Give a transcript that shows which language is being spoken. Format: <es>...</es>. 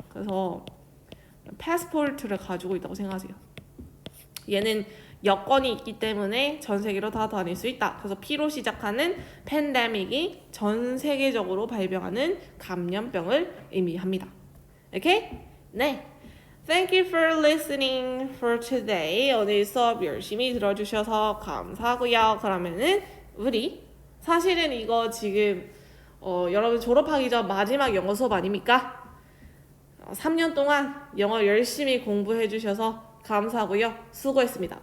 <ko>그래서 패스포트를 가지고 있다고 생각하세요. 얘는 여건이 있기 때문에 전 세계로 다 다닐 수 있다. 그래서 P로 시작하는 팬데믹이 전 세계적으로 발병하는 감염병을 의미합니다. 오케이? 네.</ko> <en>Thank you for listening for today.</en> <ko>오늘 수업 열심히 들어주셔서 감사하고요. 그러면은 우리 사실은 이거 지금 여러분 졸업하기 전 마지막 영어 수업 아닙니까? 3년 동안 영어 열심히 공부해 주셔서 감사하고요. 수고했습니다.</ko>